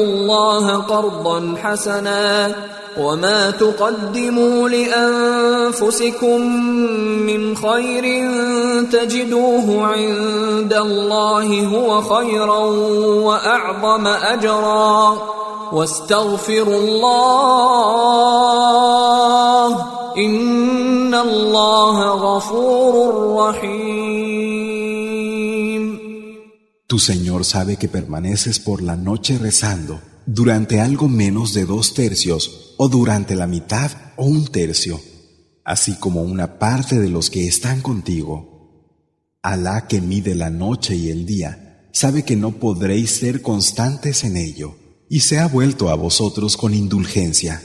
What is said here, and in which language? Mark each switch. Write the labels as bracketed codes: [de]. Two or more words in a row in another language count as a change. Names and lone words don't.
[ar] الله قرضا حسنا وما تقدموا لأنفسكم من خير تجدوه عند الله هو خيرا وأعظم أجرا واستغفروا الله إن الله غفور رحيم. [es] Tu Señor sabe que permaneces por la noche rezando durante algo menos de 2/3 o durante la mitad o 1/3, así como una parte de los que están contigo. Alá, que mide la noche y el día, sabe que no podréis ser constantes en ello y se ha vuelto a vosotros con indulgencia.